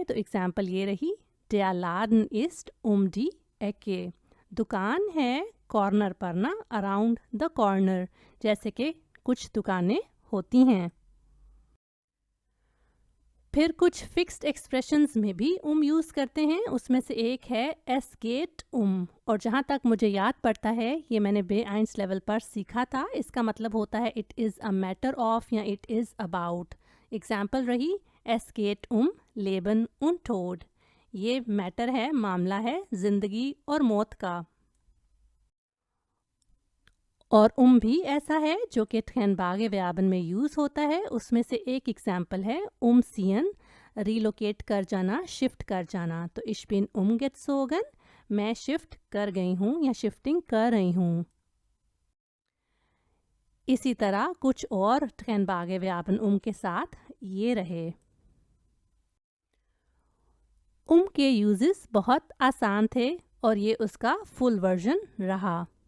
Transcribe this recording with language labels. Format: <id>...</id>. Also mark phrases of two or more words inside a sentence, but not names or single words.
<hi>तो एग्जाम्पल ये रही,</hi> <de>Der Laden ist die Ecke।</de> <hi>दुकान है कॉर्नर पर ना,</hi> <en>around the corner,</en> <hi>जैसे कि कुछ दुकानें होती हैं। फिर कुछ फिक्स्ड एक्सप्रेशंस में भी यूज़ करते हैं। उसमें से एक है</hi> <de>es geht</de> <hi>और जहाँ तक मुझे याद पड़ता है ये मैंने B1 लेवल पर सीखा था। इसका मतलब होता है</hi> <en>it is a matter of</en> <hi>या</hi> <en>it is about.</en> <hi>एग्जाम्पल रही</hi> <de>es geht Leben und Tod।</de> <hi>ये मैटर है, मामला है जिंदगी और मौत का। और भी ऐसा है जो कि ठहनबागे व्यापन में यूज़ होता है। उसमें से एक एग्जाम्पल है ziehen, रिलोकेट कर जाना, शिफ्ट कर जाना।</hi> <de>तो ich bin umgezogen,</de> <hi>मैं शिफ्ट कर गई हूँ या शिफ्टिंग कर रही हूँ। इसी तरह कुछ और ठहनबागे व्यापन के साथ ये रहे। के यूजेस बहुत आसान थे और ये उसका</hi> <en>full version</en> <hi>रहा।</hi>